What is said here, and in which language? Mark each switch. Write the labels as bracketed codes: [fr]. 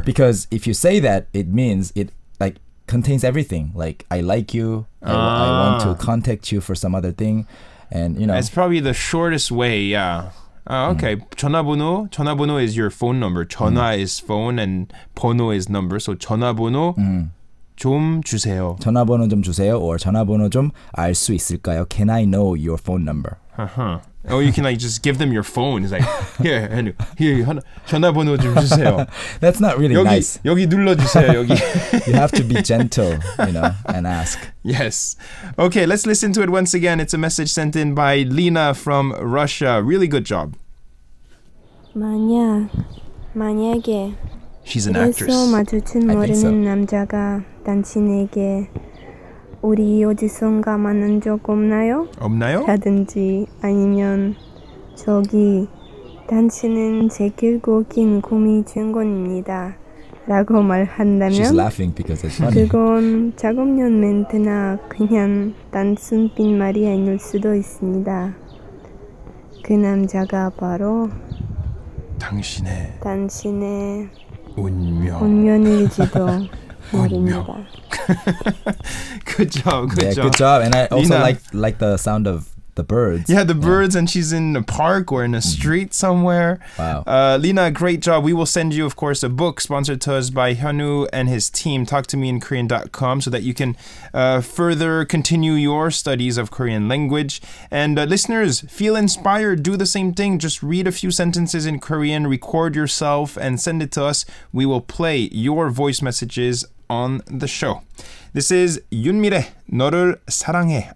[en] Because if you say that, it means it like contains everything. Like I like you. I want to contact you for some other thing, and you know. It's probably the shortest way. Yeah. Okay. 전화번호 is your phone number. 전화 is phone and 번호 is number. So [ko] 전화번호 좀 주세요. 전화번호 좀 주세요. [en] Or [ko] 전화번호 좀 알 수 있을까요? [en] Can I know your phone number? Or you can like just give them your phone. It's like here [ko] 전화번호 좀 주세요. [en] That's not really nice. [ko] 여기 눌러주세요. 여기. [en] You have to be gentle, you know, and ask. Yes. Okay, let's listen to it once again. It's a message sent in by Lena from Russia. Really good job. [ko] 만약에 [en] She's an actress. [ko] 그래서 마주친 모르는 남자가 당신에게 우리 어디선가 만난 적 없나요? 없나요? 라든지 아니면 저기 당신은 제 길고 긴 꿈이 주인공입니다 라고 말한다면 [en] She's laughing because it's funny. [ko] 그건 작업용 멘트나 그냥 단순 빈말이 아닐 수도 있습니다. 그 남자가 바로 당신의 운명일지도 모릅니다. [en] Good job. Good job. Good job. And I also Lena. like the sound of the birds. Yeah, the birds, and she's in a park or in a street somewhere. Wow. Lena, great job. We will send you, of course, a book sponsored to us by Hyunwoo and his team, talktomeinkorean.com, so that you can further continue your studies of Korean language. And listeners, feel inspired. Do the same thing. Just read a few sentences in Korean, record yourself, and send it to us. We will play your voice messages on the show. This is 윤미래, [ko] 너를 사랑해.